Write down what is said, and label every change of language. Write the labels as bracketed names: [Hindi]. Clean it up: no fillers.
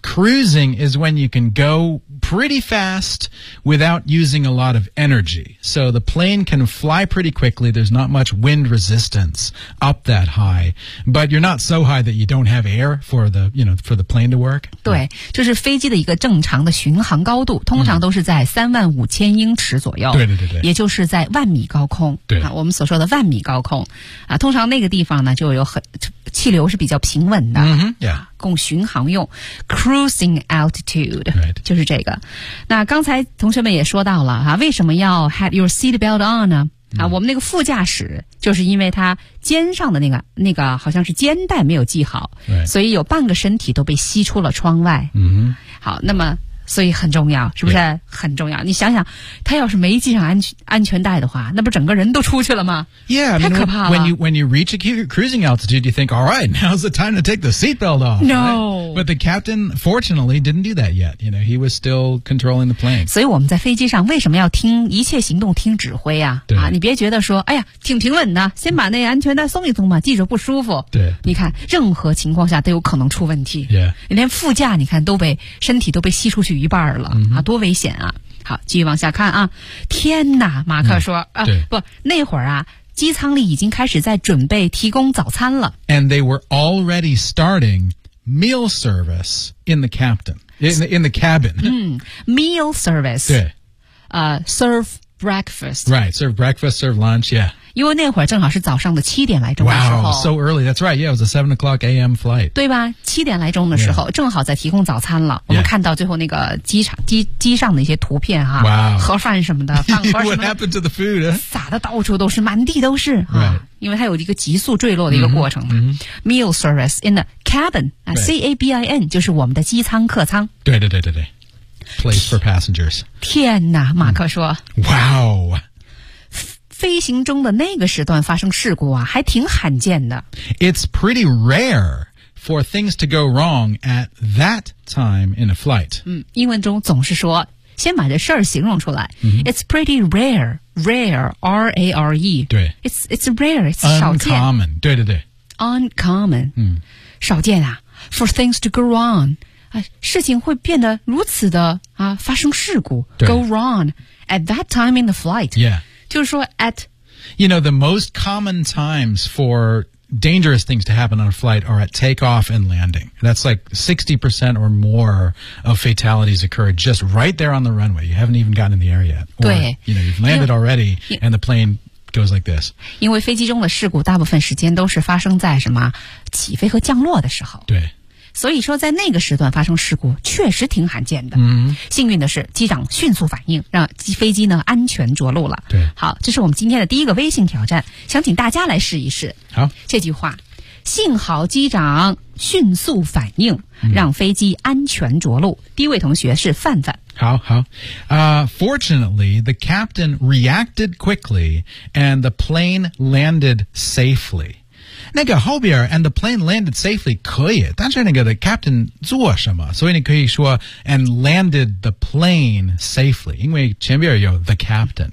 [English] ？Cruising is when you can go pretty fast without using a lot of energy. So the plane can fly pretty quickly. There's not much wind resistance up that high. But you're not so high that you don't have air for the, you know, for the plane to work. [Chinese] 对，就是飞机的一个正常的巡航高度，通常都是在35,000英尺左右。对对对对。也就是在万米高空。对。啊，我们所说的万米高空。啊，通常那个地方呢，就有很气流是比较平稳的。 [English] Mm-hmm, yeah. [Chinese] 供巡航用 [English] cruising altitude、 right. [Chinese] 就是这个那刚才同学们也说到了、啊、为什么要 [English] had your seatbelt on [Chinese] 呢、mm. 啊、我们那个副驾驶就是因为他肩上的那个好像是肩带没有系好、 [English] right. [Chinese] 所以有半个身体都被吸出了窗外、 mm-hmm. 好那么所以很重要是不是、 [English] yeah. [Chinese] 很重要你想想他要是没系上安全带的话那不整个人都出去了吗 [English] yeah, I [Chinese] mean, 太可怕了 [English] when you reach a cruising altitude you think alright now's the time to take the seatbelt off no、 but the captain fortunately didn't do that yet you know, he was still controlling the plane [Chinese] 所以我们在飞机上为什么要听一切行动听指挥 啊, 对啊你别觉得说哎呀挺平稳的先把那安全带松一松嘛系着不舒服对你看任何情况下都有可能出问题、 [English] yeah. [Chinese] 连副驾你看身体都被吸出去一半了、 mm-hmm. 啊，多危险啊！好，继续往下看啊。天哪，马克说、mm-hmm. 啊，不，那会儿啊，机舱里已经开始在准备提供早餐了。 [English] And they were already starting meal service in the cabin. [Chinese] 嗯 ， [English] meal service [Chinese] 对， [English] serve breakfast. Right, serve breakfast, serve lunch. Yeah. [Chinese] 因为那会儿正好是早上的七点来钟的时候。 [English] Wow, so early. That's right. Yeah, it was a 7 o'clock a.m. flight. [Chinese] 对吧？七点来钟的时候， [English] yeah. [Chinese] 正好在提供早餐了。 [English] Yeah. [Chinese] 我们看到最后那个机上的一些图片哈、啊。 [English] Wow. [Chinese] 盒饭什么的，饭盒什么的。 [English] What happened to the food?、Huh? [Chinese] 撒的到处都是，满地都是、啊。 [English] Right. [Chinese] 因为它有一个急速坠落的一个过程嘛。 Mm-hmm. [English] Meal service in the cabin,、 right. [Chinese] C-A-B-I-N, 就是我们的机舱客舱。对对对对对。 [English] Place for passengers. [Chinese] 天哪，马克说。 [English] Wow. [Chinese] 飞行中的那个时段发生事故啊，还挺罕见的。 [English] It's pretty rare for things to go wrong at that time in a flight. [Chinese] 嗯，英文中总是说先把这事儿形容出来。 Mm-hmm. [English] It's pretty rare, rare, R-A-R-E. [Chinese] 对。 [English] It's rare, it's [Chinese] 少见。 [English] Uncommon, [Chinese] 对对对。 [English] Uncommon, [Chinese] 嗯，少见啊。 [English] For things to go wrong, [Chinese] 啊，事情会变得如此的啊，发生事故。 [English] Go wrong at that time in the flight. Yeah. [Chinese] 就是说 at... [English] You know, the most common times for dangerous things to happen on a flight are at takeoff and landing. That's like 60% or more of fatalities occur just right there on the runway. You haven't even gotten in the air yet. Or, 对。 You know, you've landed already and the plane... goes like this. [Chinese] 因为飞机中的事故大部分时间都是发生在什么起飞和降落的时候。对。所以说在那个时段发生事故确实挺罕见的。嗯。幸运的是机长迅速反应让飞机呢安全着陆了。对。好，这是我们今天的第一个微信挑战，想请大家来试一试。好。这句话，幸好机长迅速反应让飞机安全着陆。第一位同学是范范。好好。 [English] Fortunately, the captain reacted quickly and the plane landed safely. [Chinese] 那个后边 [English] and the plane landed safely [Chinese] 可以，但是那个 [English] the captain [Chinese] 做什么，所以你可以说 [English] and landed the plane safely, [Chinese] 因为前边有 [English] the captain.、